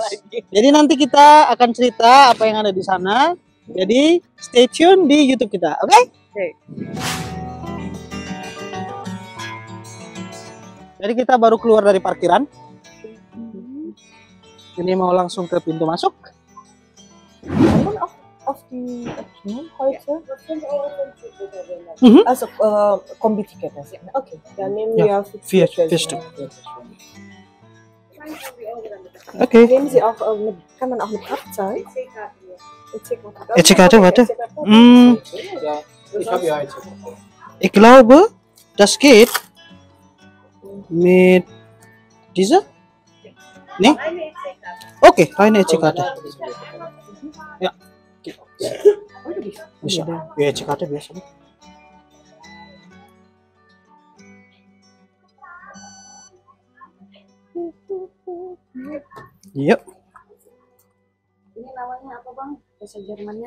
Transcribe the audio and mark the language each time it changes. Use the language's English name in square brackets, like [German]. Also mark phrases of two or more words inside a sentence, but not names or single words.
[Indonesian] Jadi nanti kita akan cerita apa yang ada di sana. Jadi [English] stay tune [Indonesian] di YouTube kita, oke? Jadi kita baru keluar dari parkiran. Ini mau langsung ke pintu masuk. [German] Of die heute? Mhm. Also Kombi-Ticket. Okay, dann nehmen Ja, wir vier Stück. Okay. Nehmen Sie auch kann man auch mit Karte zahlen? EC-Karte, warte. Ja, ich habe ja jetzt. Ich glaube, das geht mit dieser? Nee? Oke, eine EC-Karte. [Indonesian] Ya. Bisa. Ya, EC-Karte biasa. Yuk. ini namanya apa Bang? Bahasa Jermannya?